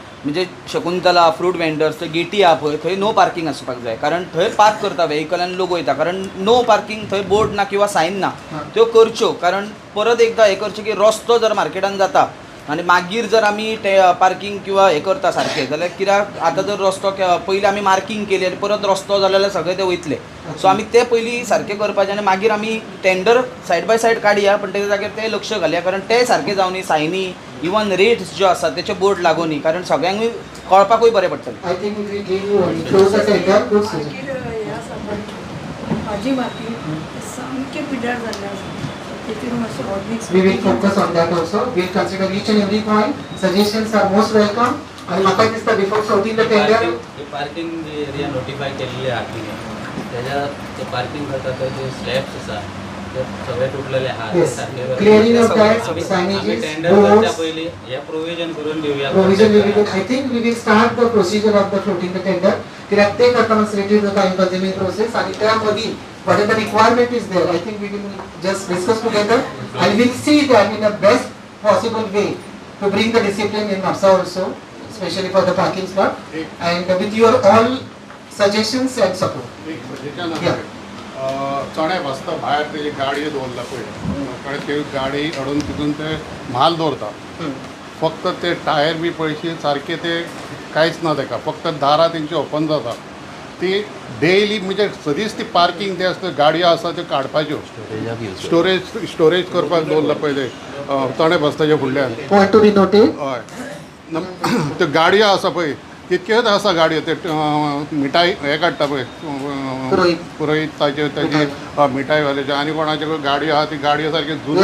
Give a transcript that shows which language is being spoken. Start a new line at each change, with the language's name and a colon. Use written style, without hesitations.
Konkani: म्हणजे Shakuntala fruit vendors थंय गेटी आहा पळय थंय नो पार्किंग आसपाक जाय, कारण थंय पार्क करता व्हेहिकल आनी लोक वयता, कारण नो पार्किंग थंय बोर्ड ना किंवा सायन ना त्यो करच्यो, कारण परत एकदां हे करचें की रस्तो जर मार्केटान जाता आनी मागीर जर आमी ते पार्किंग किंवा हे करता सारकें जाल्यार कित्याक आतां जर रस्तो पयलीं आमी मार्किंग केली आनी परत रस्तो जालो जाल्यार सगळे ते वयतले. सो आमी ते पयलीं सारकें करपाचें आनी मागीर आमी टेंडर सायड बाय सायड काडया, पण तेच्या जाग्यार ते लक्ष घालया, कारण ते सारकें जावनी सायनी इवन रेट्स ज्यो आसा तेचे बोर्ड लागोनी, कारण सगळ्यांकूय कळपाकूय बरें पडटलें.
English: I think we give you close the tender, good suggestion.
Konkani: Market ह्या भाजी मार्केट सामकें पिड्यार जाल्लें आसा. तितून मातशें organics
English: We will focus on that also. We will consider each and every point. Suggestions are most welcome.
Konkani: आणि म्हाका दिसता
English: before floating the tender.
Marathi: Parking area notify केलेले आहात तुम्ही त्याच्यात ते पार्किंग करतात जे स्लॅब्स आसा ते सगळे तुटलेले आहात
English: Yes. Clearing of that,
Marathi: आम्ही
English: signages,
Konkani: टेंडर करच्या
English: boards.
Konkani: पयली हे प्रोविजन करून देऊया
English: Provision we will do. I think we will start the procedure of the floating the tender.
Konkani: कित्याक ते करता
English: it is a time consuming process
Marathi: आणि त्या मधी
English: whatever the requirement is there, I think we will just discuss together and we'll see that in the best possible way to bring the discipline in Mapusa also, especially for the parking spot and with your all suggestions and support. Yeah.
Konkani: चणे बसता भायर तेजी गाडी दवरला पळय कळ्ळें ते गाडी हाडून तितून ते म्हाल दवरता फक्त ते टायर बी पळयशी सारके ते कांयच ना तेका फक्त दारां तेंची ओपन जाता ती डेली म्हणजे सदींच ती पार्किंग ते आसता गाडयो आसा त्यो काडपाच्यो स्टोरेज करपाक दवरला पळय ते चणे बसताच्या फुडल्यान
English: Point to be noted.
Konkani: हय त्यो गाडयो आसा पळय तितक्योच आसा गाडयो ते मिठाई हे काडटा पळय पुरोहीत ताजे तेजी मिठाईवाल्याचे आनी कोणाचे गाडयो आहा ती गाडयो सारक्यो जुन्यो